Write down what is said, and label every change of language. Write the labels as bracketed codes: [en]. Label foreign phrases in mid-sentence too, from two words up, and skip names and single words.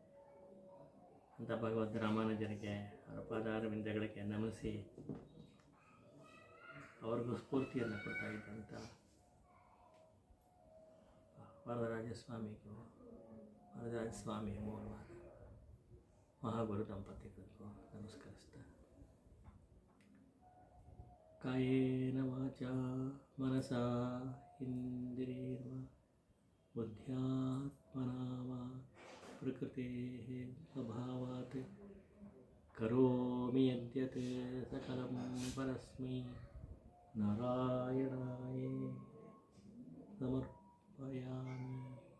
[kn] ಅಂತ ಭಗವದ್ ರಾಮಾನುಜರಿಗೆ ಅವರ ಪಾದಾರವಿಂದಗಳಿಗೆ ನಮಿಸಿ ಅವ್ರಿಗೂ ಸ್ಫೂರ್ತಿಯನ್ನು ಕೊಡ್ತಾ ಇದ್ದಂಥ ವರದರಾಜಸ್ವಾಮಿಗೂ ವರದರಾಜಸ್ವಾಮಿಯ ಮೂಲವಾದ ಮಹಾಗುರು ದಂಪತಿಗಳಿಗೂ ನಮಸ್ಕರಿಸ್ತಾ, [sa] ಕಾಯೇನ ವಾಚಾ ಮನಸಾ ಇಂದ್ರಿಯೇರ್ವಾ ಬುದ್ಧ್ಯಾತ್ಮನಾ ವಾ ಪ್ರಕೃತೇಃ ಸ್ವಭಾವಾತ್ ಕರೋಮಿ ಯದ್ಯತ್ ಸಕಲಂ ಪರಸ್ಮೈ ನಾರಾಯಣಾಯ ಸಮರ್ಪಯಾಮಿ.